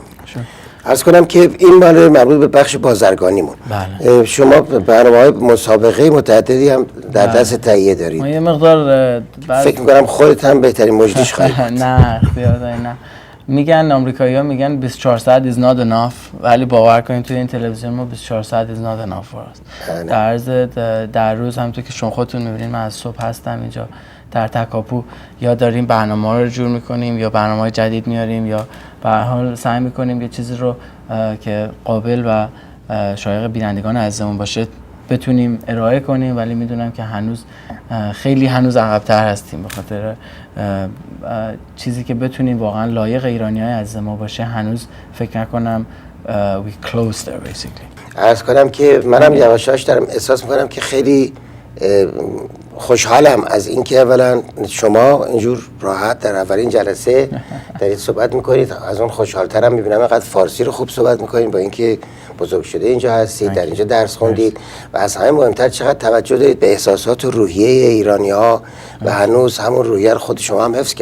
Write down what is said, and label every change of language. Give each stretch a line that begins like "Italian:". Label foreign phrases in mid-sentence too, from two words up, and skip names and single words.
Persian: عرض کنم که این مال مربوط به بخش بازرگانیمون. بله. شما برنامه‌های مسابقه متعددی هم در دست تهیه دارید. ما یه مقدار فکر می‌کنم خودت هم بهترین مجریش خواهی بود. نه اختیار داری. نه میگن آمریکایی‌ها میگن 24 ساعت
English: is not enough،
Persian: ولی باور کنید توی این تلویزیون ما 24 ساعت
English: is not enough for us.
Persian: در عرض در روز همونطور که شما خودتون می‌بینید من از صبح هستم اینجا در تکاپو، یا داریم برنامه‌ها رو جور می‌کنیم یا برنامه‌های جدید میاریم یا به هر حال سعی می‌کنیم یه چیزی رو که قابل و شایق بینندگان عزیزمون باشه بتونیم ارائه کنیم، ولی میدونم که هنوز عقب‌تر هستیم به خاطر چیزی که بتونیم واقعا لایق ایرانی‌های عزیز ما باشه. هنوز فکر نکنم
English: we close there basically.
Persian: عرض کنم که منم یواشاش دارم احساس می‌کنم که خیلی خوشحالم از اینکه اولا شما اینجور راحت در اولین جلسه دارید صحبت میکنید. از اون خوشحالترم میبینم اینقدر فارسی رو خوب صحبت میکنید، با اینکه بزرگ شده اینجا هستید، در اینجا درس خوندید و از همه مهمتر چقدر توجه دارید به احساسات و روحیه ایرانی‌ها و هنوز همون روحیه رو خود شما هم حفظ کردید.